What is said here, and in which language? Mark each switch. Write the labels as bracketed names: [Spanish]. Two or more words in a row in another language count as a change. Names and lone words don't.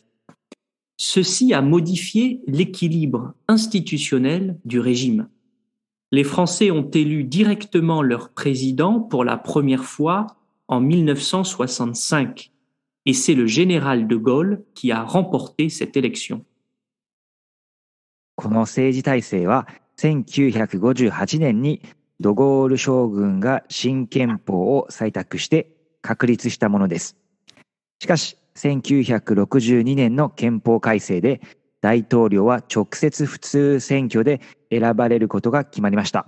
[French] Ceci a modifié l'équilibre institutionnel du régime. Les Français ont élu directement leur président pour la première fois en 1965, et c'est le général de Gaulle qui a remporté cette élection. [Japanese] この政治体制は1958年にドゴール将軍が新憲法を採択して確立したものです。しかし1962年の憲法改正で大統領は直接普通選挙で選ばれることが決まりました。